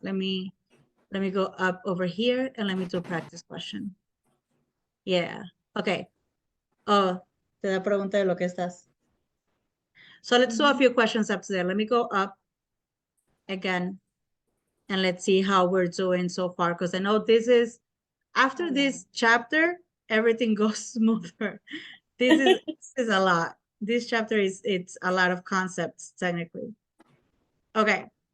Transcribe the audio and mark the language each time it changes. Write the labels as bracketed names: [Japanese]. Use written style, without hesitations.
[English] Let me go up over here and let me do a practice question. Yeah. Okay. [Spanish] Oh, te da pregunta de lo que estás. [English] So let's do a few questions up to there. Let me go up again and let's see how we're doing so far. Because I know this is, after this chapter, everything goes smoother. This is a lot. This chapter it's a lot of concepts technically. Okay.